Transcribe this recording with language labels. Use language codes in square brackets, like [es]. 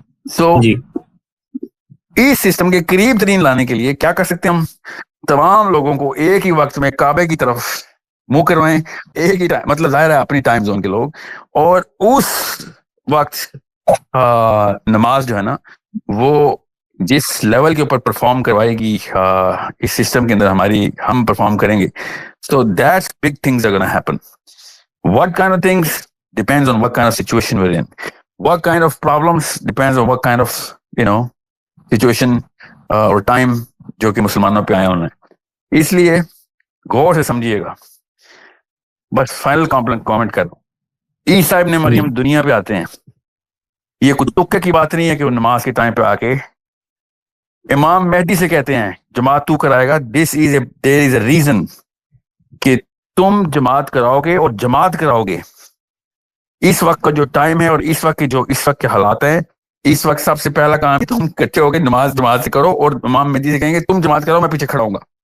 [ur] سو اس system کے قریب ترین لانے کے لیے کیا کر سکتے ہیں ہم؟ تمام لوگوں کو ایک ہی وقت میں کعبے کی طرف منہ کروائیں، ایک ہی ٹائم، مطلب ظاہر ہے اپنی ٹائم زون کے لوگ، اور اس وقت نماز جو ہے نا وہ جس لیول کے اوپر پرفارم کروائے گی اس سسٹم کے اندر ہم پرفارم کریں گے. [en] So that's big things are gonna happen. What kind of things depends on what kind of situation we're in. What kind of problems depends on what kind of situation or time [ur] جو کہ مسلمانوں پہ آئے ہونا ہے. اس لیے غور سے سمجھیے گا. بس فائنل کامنٹ کر دوں، عیسیٰ ابن مریم دنیا پہ آتے ہیں، یہ کچھ تکے کی بات نہیں ہے کہ وہ نماز کے ٹائم پہ آ کے امام مہدی سے کہتے ہیں جماعت تو کرائے گا. [en] there is a reason [ur] کہ تم جماعت کراؤ گے، اور جماعت کراؤ گے اس وقت کا جو ٹائم ہے اور اس وقت کے حالات ہیں، اس وقت سب سے پہلا کام تم کچے ہو گے جماعت سے کرو، اور امام مہدی سے کہیں گے تم جماعت کرو، میں پیچھے کھڑا ہوں گا.